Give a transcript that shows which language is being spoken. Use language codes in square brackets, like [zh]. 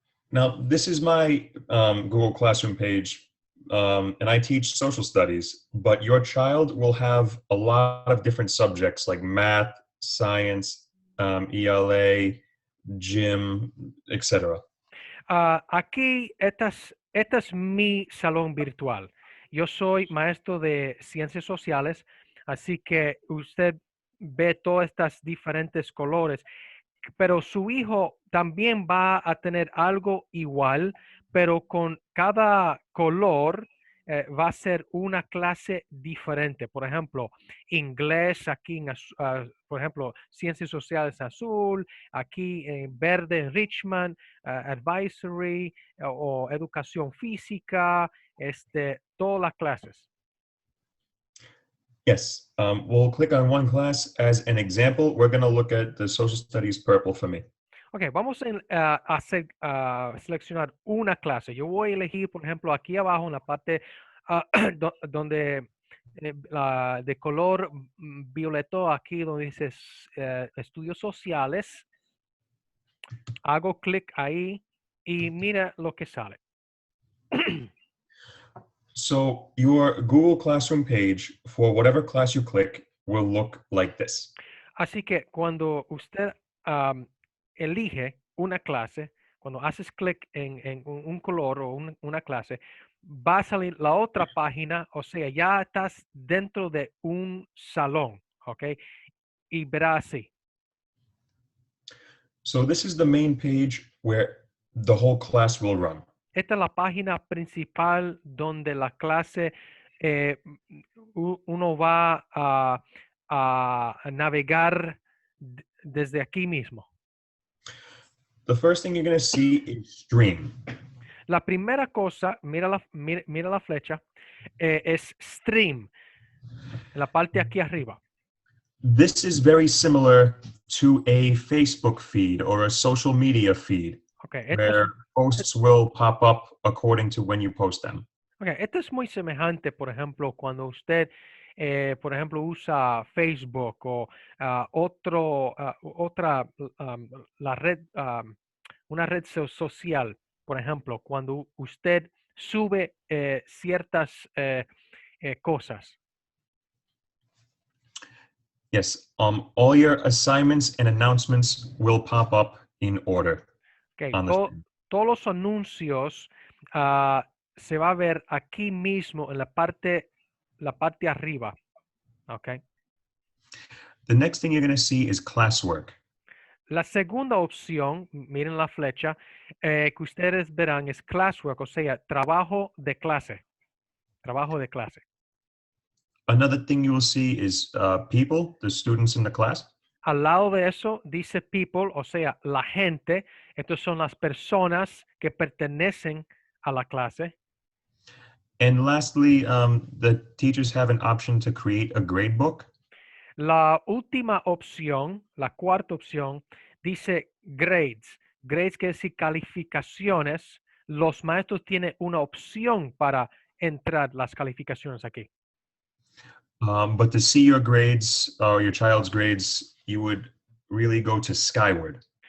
[en] Now, this is my Google Classroom page, and I teach social studies, but your child will have a lot of different subjects like math, science, ELA, gym, etc. [es] Aquí, este es mi salón virtual. Yo soy maestro de ciencias sociales, así que usted ve todas estas diferentes colores, pero su hijo también va a tener algo igual, pero con cada color va a ser una clase diferente. Por ejemplo, inglés aquí, por ejemplo, ciencias sociales azul, aquí en verde en Richmond, advisory o educación física, todas las clases. [en] Yes, we'll click on one class as an example. We're going to look at the social studies purple for me. [es] Ok, vamos a seleccionar una clase. Yo voy a elegir, por ejemplo, aquí abajo en la parte donde de color violeto, aquí donde dice estudios sociales, hago clic ahí y mira lo que sale. [en] So your Google Classroom page for whatever class you click will look like this. [es] Así que cuando usted am, elige una clase, cuando haces clic en un color o una clase, va a salir la otra página, o sea, ya estás dentro de un salón, ¿ok? Y verá así. [en] So this is the main page where the whole class will run. [es] Esta es la página principal donde la clase, uno va a navegar desde aquí mismo. [en] The first thing you're going to see is stream. [es] La primera cosa, mira la flecha, es stream, en la parte aquí arriba. [en] This is very similar to a Facebook feed or a social media feed Okay, where posts will pop up according to when you post them. [es] esto es muy semejante, por ejemplo, cuando usted, por ejemplo, usa Facebook o otra, la red, una red social, por ejemplo, cuando usted sube ciertas cosas. [en] Yes, all your assignments and announcements will pop up in order Okay, on the screen. [es] todos los anuncios se va a ver aquí mismo en la parte arriba. [en] Okay. The next thing you're going to see is classwork. [es] La segunda opción, miren la flecha, que ustedes verán es classwork, o sea, trabajo de clase. Trabajo de clase. [en] Another thing you will see is people, the students in the class. [es] Al lado de eso dice people, o sea, la gente. Estas son las personas que pertenecen a la clase. [en] And lastly, the teachers have an option to create a grade book. [es] La última opción, la cuarta opción, dice grades. Grades quiere decir calificaciones. Los maestros tienen una opción para entrar las calificaciones aquí. [en] But to see your grades or your child's grades, you would really go to Skyward.